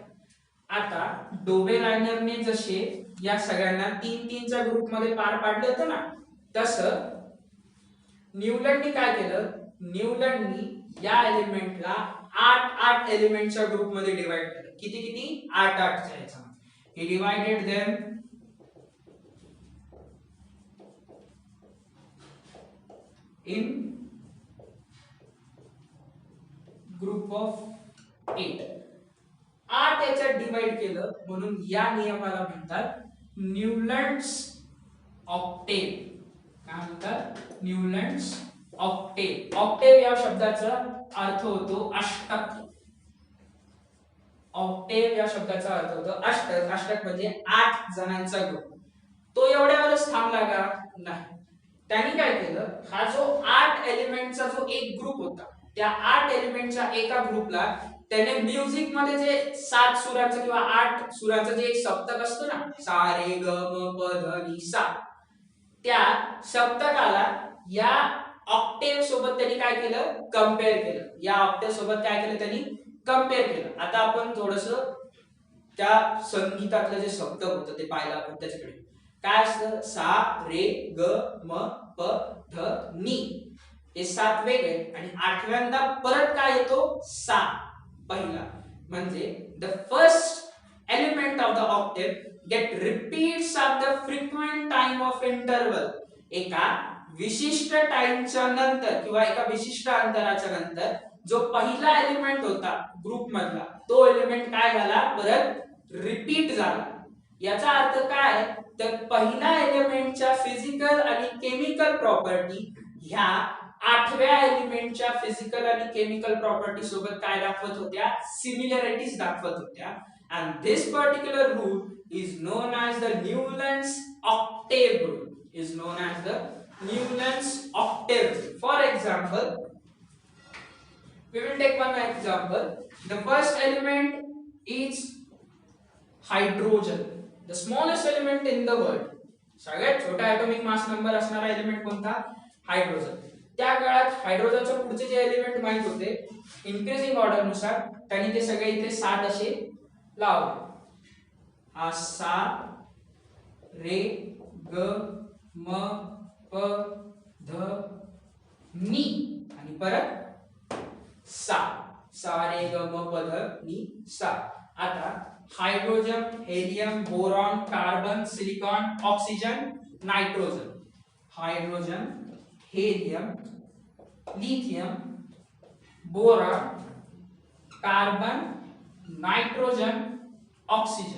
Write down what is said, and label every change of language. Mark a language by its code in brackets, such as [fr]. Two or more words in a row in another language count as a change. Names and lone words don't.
[mr] आता डोबेरायनरने जसे या सगळ्यांना तीनच्या ग्रुप मध्ये पार पाडले होते ना, तसं न्यूलंडनी काय केलं? न्यूलंडनी या एलिमेंटला 8 एलिमेंटच्या ग्रुप मध्ये डिवाइड केलं. किती? 8 च्या याच्यामध्ये. [en] He divided them in group of 8. [mr] 8 याच्यात डिवाइड केलं म्हणून या नियमाला म्हणतात न्यूलँड्स ऑक्टेव. काय म्हणतात? न्यूलँड्स ऑक्टेव. ऑक्टेव या शब्दाचा अर्थ होतो अष्टक. ऑक्टेव या शब्दाचा अर्थ होतो अष्टक. अष्टक म्हणजे 8 जणांचा ग्रुप. तो एवढ्यावरच थांबला का? नाही. त्यांनी काय केलं, हा जो 8 एलिमेंटचा जो एक ग्रुप होता, त्या 8 एलिमेंटच्या एका ग्रुपला त्याने म्युझिक मध्ये जे 7 सुराचं किंवा 8 सुराचं जे एक सप्तक असतो ना, सा रे ग म प ध नि सा, त्या सप्तकाला या ऑक्टेव सोबत त्यांनी काय केलं, कंपेअर केलं. या ऑक्टेव सोबत काय केलं त्यांनी, कंपेअर केलं. आता आपण थोडस त्या संगीतातलं जे सप्तक होतं ते पाहिलं आपण. त्याच्याकडे काय असतं, सा रे ग म प ध नि, हे 7 वेगळे आणि 8व्यांदा परत काय येतो, सा पहिला. [en] म्हणजे the first element of the octave get repeats of the frequent time of interval. [mr] एका विशिष्ट टाइमच्या नंतर किंवा एका विशिष्ट अंतराच्या नंतर जो पहिला एलिमेंट होता ग्रुप मधला, तो एलिमेंट काय झाला, परत रिपीट झाला. याचा अर्थ काय, तर पहिला एलिमेंटच्या फिजिकल आणि [en] chemical property [mr] ह्या 8व्या एलिमेंटच्या फिजिकल आणि [en] chemical property [mr] सोबत काय दाखवत होत्या, सिमिलॅरिटीज दाखवत होत्या. [en] and this particular rule is known as the Newland's octave rule. is known as the Newland's octave. For example, we will take one example. The first element is hydrogen, the smallest element in the world. [mr] सगळ्यात छोटा ॲटॉमिक मास नंबर असणारा एलिमेंट कोणता, हायड्रोजन. त्या काळात हायड्रोजनचे पुढचे जे एलिमेंट माहित होते, [en] increasing order [mr] नुसार त्यांनी ते सगळे इथे 7 असे लावले. हा सा रे ग म प ध नि आणि परत सा. सा रे ग म प ध नि सा. आता हायड्रोजन, हेलियम, बोरॉन, कार्बन, सिलिकॉन, ऑक्सिजन, नायट्रोजन. हायड्रोजन, हेलियम, लिथियम, बोरॉन, कार्बन, नायट्रोजन, ऑक्सिजन.